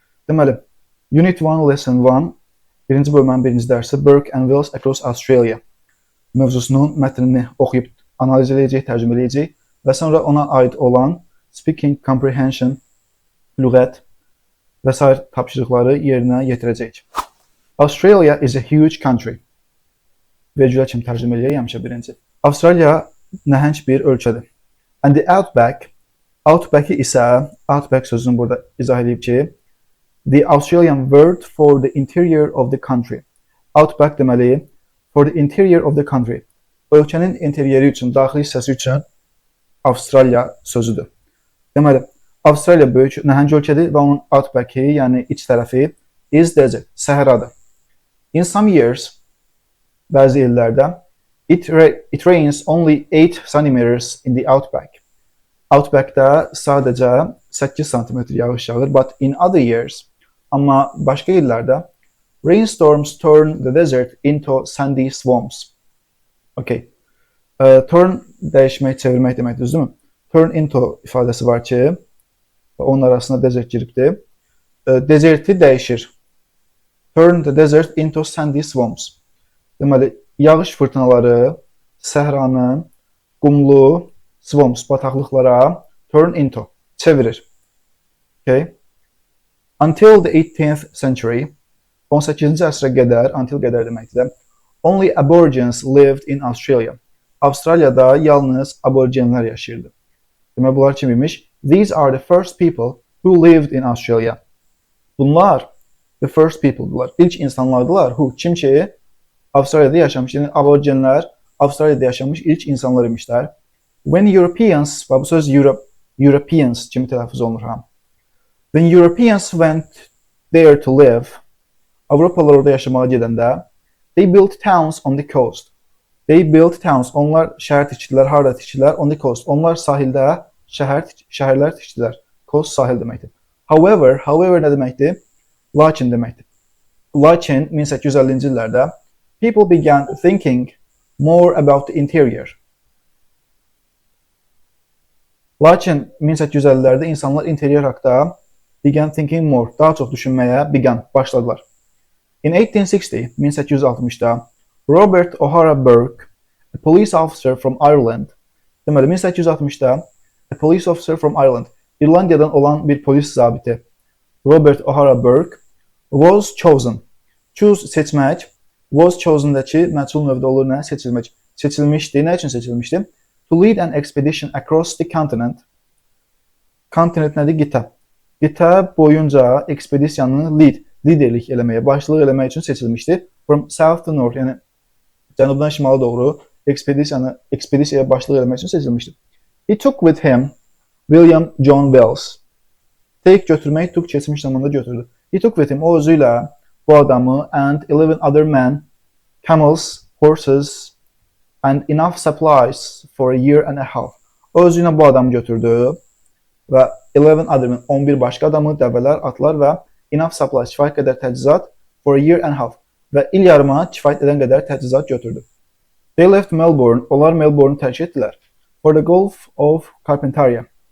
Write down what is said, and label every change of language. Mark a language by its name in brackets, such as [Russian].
[Azerbaijani] Deməli, Unit 1 Lesson 1 birinci bölmənin birinci dərsi Burke and Wills Across Australia mövzusunun mətnini oxuyub analiz edəcək, tərcümə edəcək və sonra ona aid olan speaking, comprehension, lüğət və sair tapşırıqları yerinə yetirəcək. [English] Australia is a huge country. [Azerbaijani] Vergülə kimi tərcümə edək həmişə birinci. Avstraliya nəhəng bir ölkədir. [English] And the outback, [Azerbaijani] outback-i isə, outback sözünü burada izah edib ki, [English] the Australian word for the interior of the country. Outback [Azerbaijani] deməli, [English] for the interior of the country. [Azerbaijani] Ölkənin interyeri üçün, daxili hissəsi üçün Avstraliya sözüdür. Deməli, Avstraliya böyük, nəhəng ölkədir və onun outback-i, yəni iç tərəfi [English] is desert, [Azerbaijani] səhradır. [English] In some years, [Azerbaijani] bəzi illərdə, [English] it rains only 8 centimeters in the outback. [Azerbaijani] Outback-da sadəcə 8 cm yağış yağır, [English] but in other years, [Azerbaijani] amma başqa illərdə, [English] rainstorms turn the desert into sandy swamps. Okay. [Azerbaijani] Turn dəyişmək, çevirmək deməkdir, düzdürmü? Turn into ifadəsi var ki, onun arasında desert giribdir. Deserti dəyişir. [English] Turn the desert into sandy swamps. [Azerbaijani] Deməli, yağış fırtınaları səhranı, qumlu swamps, bataqlıqlara turn into, çevirir. Okay. [English] Until the 18th century, [Azerbaijani] 18-ci əsrə qədər, until qədər deməkdir, [English] only aborigines lived in Australia. [Azerbaijani] Avstraliyada yalnız aborigenlər yaşayırdı. Demək, bunlar kim imiş? [English] These are the first people who lived in Australia. [Azerbaijani] Bunlar the first people'dılar. İlk insanlardılar. Who? Kim ki, Avstraliyada yaşamış. Yəni, aborigenlər Avstraliyada yaşamış ilk insanlar imişlər. When Europeans, bu söz Europeans kimi tələffüz olunur, ha? [English] When Europeans went there to live, [Azerbaijani] Avropalılar orada yaşamağa gedəndə, [English] they built towns on the coast. They built towns. [Azerbaijani] Onlar şəhər tikdilər, harda tikdilər? [English] On the coast. [Azerbaijani] Onlar sahildə şəhərlər tikdilər. Coast sahil deməkdir. However nə deməkdir? Lakin deməkdir. Lakin 1850-ci illərdə [English] people began thinking more about the interior. [Azerbaijani] Lakin 1850-lərdə insanlar interior haqqında [English] began thinking more, [Azerbaijani] daha çox düşünməyə başladılar. [English] In 1860-da, Robert O'Hara Burke, a police officer from Ireland, [Azerbaijani] deməli 1860-da, [English] a police officer from Ireland, [Azerbaijani] İrlandiyadan olan bir polis zabiti, [English] Robert O'Hara Burke, was chosen. [Azerbaijani] Choose seçmək, was chosen-dəki məchul növdə olur nə? Seçilmək. Seçilmişdi. Nə üçün seçilmişdi? [English] To lead an expedition across the continent. [Azerbaijani] Kontinent nədir? Qitə. Qitə boyunca ekspedisiyanı liderlik eləməyə, başçılıq eləmək üçün seçilmişdi. [English] From south to north, [Azerbaijani] yəni cənubdan şimala doğru ekspedisiyaya başçılıq eləmək üçün seçilmişdi. [English] He took with him William John Wells. [Azerbaijani] Take götürmək, took keçmiş zamanda götürdü. [English] He took with him, [Azerbaijani] o özü ilə bu adamı [English] and 11 other men, camels, horses and enough supplies for a year and a half. [Azerbaijani] O özü ilə bu adamı götürdü və 11 other men, 11 başqa adamı, dəvələr, atlar və enough supplies, kifayət qədər təchizat [English] for a year and a half [Azerbaijani] və il yarıma kifayət edən qədər təchizat götürdü. [English] They left Melbourne, [Azerbaijani] onlar Melbourne tərk etdilər. [English] For the Gulf of Carpentaria.